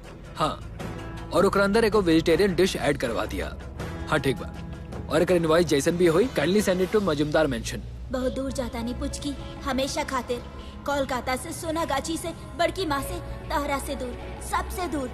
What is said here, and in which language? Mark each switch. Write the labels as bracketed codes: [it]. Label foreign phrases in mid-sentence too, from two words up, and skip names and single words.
[bho] हाँ, और ओकर अंदर एगो [en] vegetarian dish [bho] ऐड करवा दिया। हाँ ठीक बा। और अगर इनवाइस जैसन भी होई, [en] kindly send it to Majumdar Mansion. [bho] बहुत दूर जाता नहीं पुचकी, हमेशा खातिर। कोलकाता से, सोनागाची से, बड़की माँ से, तहरा से दूर, सबसे दूर।